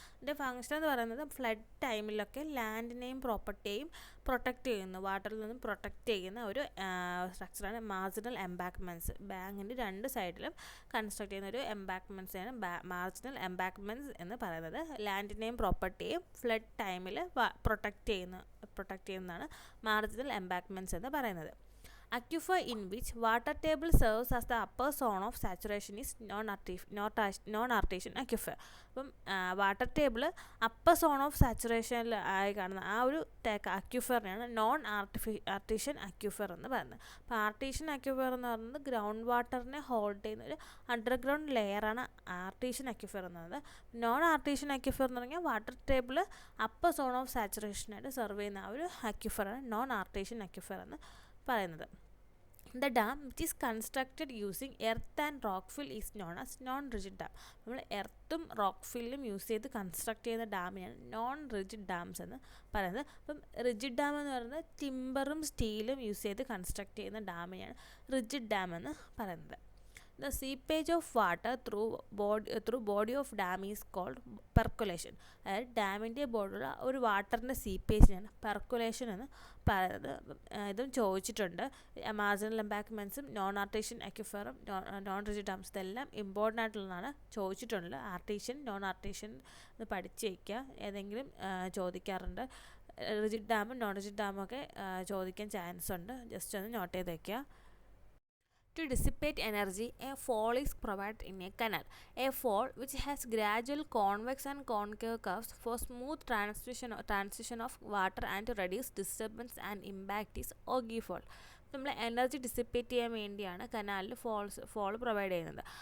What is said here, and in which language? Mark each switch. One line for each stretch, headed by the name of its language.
Malayalam: ഇതിൻ്റെ ഫംഗ്ഷൻ എന്ന് പറയുന്നത് ഫ്ലഡ് ടൈമിലൊക്കെ ലാൻഡിനെയും പ്രോപ്പർട്ടിയെയും പ്രൊട്ടക്റ്റ് ചെയ്യുന്നു, വാട്ടറിൽ നിന്നും പ്രൊട്ടക്റ്റ് ചെയ്യുന്ന ഒരു സ്ട്രക്ചറാണ് മാർജിനൽ എംബാക്ക്മെൻറ്റ്സ്. ബാങ്കിൻ്റെ രണ്ട് സൈഡിലും കൺസ്ട്രക്ട് ചെയ്യുന്ന ഒരു എംബാക്ക്മെൻറ്റ്സാണ് മാർജിനൽ എംബാക്ക്മെൻറ്റ്സ് എന്ന് പറയുന്നത്. ലാൻഡിനെയും പ്രോപ്പർട്ടിയെയും ഫ്ലഡ് ടൈമിൽ പ്രൊട്ടക്റ്റ് ചെയ്യുന്നതാണ് മാർജിനൽ എംബാക്ക്മെൻറ്റ്സ് എന്ന് പറയുന്നത്.
English: Aquifer in which water table serves as the upper zone of saturation is non-artesian aquifer.
Malayalam: അപ്പം water table upper zone of സാച്ചുറേഷനിൽ ആയി കാണുന്ന ആ ഒരു അക്യൂഫറിനെയാണ് ആർട്ടീഷ്യൻ അക്യൂഫർ എന്ന് പറയുന്നത്. അപ്പോൾ ആർട്ടീഷ്യൻ അക്യൂഫർ എന്ന് പറയുന്നത് ഗ്രൗണ്ട് വാട്ടറിനെ ഹോൾഡ് ചെയ്യുന്ന ഒരു അണ്ടർഗ്രൗണ്ട് ലെയറാണ് ആർട്ടീഷ്യൻ അക്യൂഫർ എന്ന് പറയുന്നത്. നോൺ ആർട്ടീഷ്യൻ അക്യൂഫർ എന്ന് പറഞ്ഞാൽ water table upper zone of സാച്ചുറേഷനായിട്ട് serve ചെയ്യുന്ന ആ ഒരു അക്യൂഫറാണ് നോൺ ആർട്ടീഷ്യൻ അക്യൂഫർ എന്ന് പറയുന്നത്.
English: The dam which is constructed using earth and rock fill is known as non-rigid dam.
Malayalam: നമ്മൾ എർത്തും റോക്ക് ഫില്ലും യൂസ് ചെയ്ത് കൺസ്ട്രക്ട് ചെയ്യുന്ന ഡാമിനെയാണ് നോൺ റിജിഡ് ഡാംസ് എന്ന് പറയുന്നത്. അപ്പം റിജിഡ് ഡാം എന്ന് പറയുന്നത് ടിമ്പറും സ്റ്റീലും യൂസ് ചെയ്ത് കൺസ്ട്രക്ട് ചെയ്യുന്ന ഡാമിനെയാണ് റിജിഡ് ഡാം എന്ന് പറയുന്നത്.
English: The seepage of water through body of dam is called percolation.
Malayalam: അതായത് ഡാമിൻ്റെ ബോർഡിലുള്ള ഒരു വാട്ടറിൻ്റെ സീപ്പേജിനാണ് പെർക്കുലേഷൻ എന്ന് പറയുന്നത്. ഇതും ചോദിച്ചിട്ടുണ്ട്. Marginal എംബാക്ക്മെൻറ്റ്സും non artesian അക്യൂഫറും non rigid dams ഇതെല്ലാം ഇമ്പോർട്ടൻ്റ് ആയിട്ടുള്ളതാണ്, ചോദിച്ചിട്ടുണ്ട്. ആർട്ടീഷ്യൻ നോൺ ആർട്ടീഷ്യൻ ഇത് പഠിച്ച് വയ്ക്കുക, ഏതെങ്കിലും ചോദിക്കാറുണ്ട്. റിജിഡ് ഡാമും നോൺ റിജിഡ് ഡാമും ഒക്കെ ചോദിക്കാൻ ചാൻസ് ഉണ്ട്, ജസ്റ്റ് ഒന്ന് നോട്ട് ചെയ്ത് വയ്ക്കുക.
English: To dissipate energy, a fall is provided in a canal. A fall which has gradual convex and concave curves for smooth transition of water and to reduce disturbance and impact is ogee fall.
Malayalam: നമ്മൾ energy dissipate ചെയ്യാൻ വേണ്ടിയാണ് കനാലിൽ fall provide ചെയ്യുന്നത്.